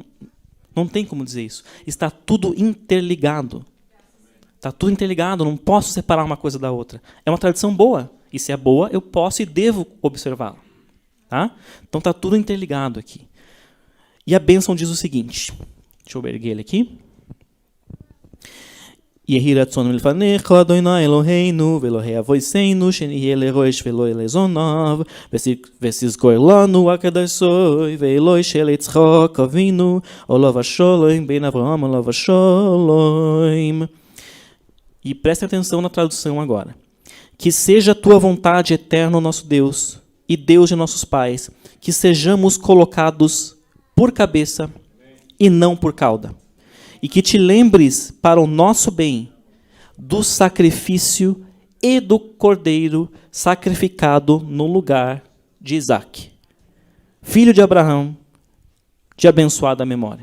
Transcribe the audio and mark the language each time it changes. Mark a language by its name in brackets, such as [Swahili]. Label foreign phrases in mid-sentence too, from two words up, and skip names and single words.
[Portuguese] Não tem como dizer isso. Está tudo interligado. Está tudo interligado, não posso separar uma coisa da outra. É uma tradição boa. E se é boa, eu posso e devo observá-la. Tá? Então está tudo interligado aqui. E a bênção diz o seguinte. Deixa eu erguer ele aqui. [Hebrew] יהי רצון מלפניך אדוני אלוהינו ואלוהי אבותינו שנהיה לראש ולא לזנב ותזכור לנו עקידתו ואילו של יצחק אבינו עליו השלום בן אברהם עליו השלום. [Portuguese] E preste atenção na tradução agora. Que seja a tua vontade, eterno nosso Deus, e Deus de nossos pais, que sejamos colocados por cabeça e não por cauda. E que te lembres, para o nosso bem, do sacrifício e do cordeiro sacrificado no lugar de Isaac, filho de Abraão, de abençoada memória.